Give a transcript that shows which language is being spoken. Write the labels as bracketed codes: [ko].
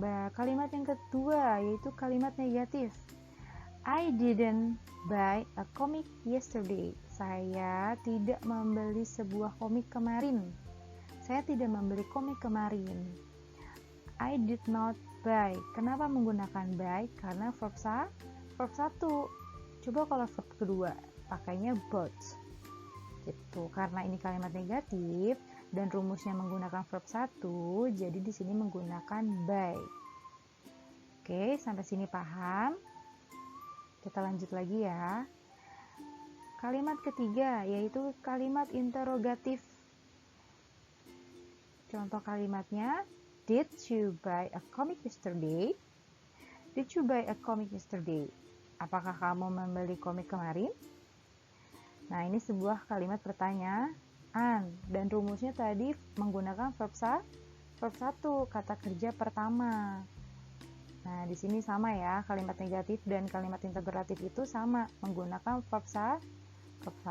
[id] Kalimat yang kedua yaitu kalimat negatif. [en] I didn't buy a comic yesterday. [id] Saya tidak membeli sebuah komik kemarin. Saya tidak membeli komik kemarin. [en] I did not buy. [id] Kenapa menggunakan buy? Karena verb 1. Coba kalau verb kedua, pakainya bought. Gitu. Karena ini kalimat negatif dan rumusnya menggunakan verb 1, jadi di sini menggunakan buy. Oke, sampai sini paham? Kita lanjut lagi ya. Kalimat ketiga yaitu kalimat interrogatif. Contoh kalimatnya, [en] did you buy a comic yesterday? Did you buy a comic yesterday? [id] Apakah kamu membeli komik kemarin? Nah, ini sebuah kalimat pertanyaan dan rumusnya tadi menggunakan verb 1, kata kerja pertama. Nah, di sini sama ya, kalimat negatif dan kalimat integratif itu sama, menggunakan verb 1.